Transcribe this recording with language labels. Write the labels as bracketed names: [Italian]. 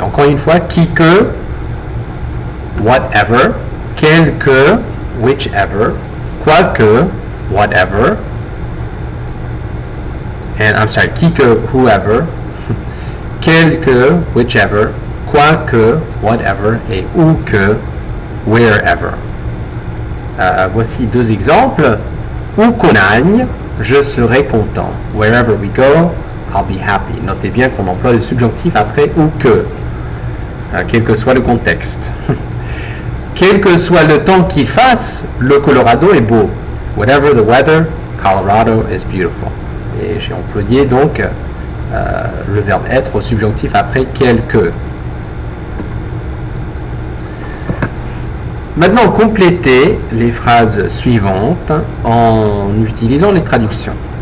[French] Encore une fois, qui que, whatever, quelque, whichever, quoique, whatever, [English] and I'm sorry, [French] qui que, whoever, quelque, whichever, quoique, whatever, et ou que, wherever. Voici deux exemples. Où qu'on aille, je serai content. [English] Wherever we go, I'll be happy. [French] Notez bien qu'on emploie le subjonctif après ou que, quel que soit le contexte. Quel que soit le temps qu'il fasse, le Colorado est beau. [English] Whatever the weather, Colorado is beautiful. [French] Et j'ai employé donc le verbe être au subjonctif après quel que. Maintenant, complétez les phrases suivantes en utilisant les traductions.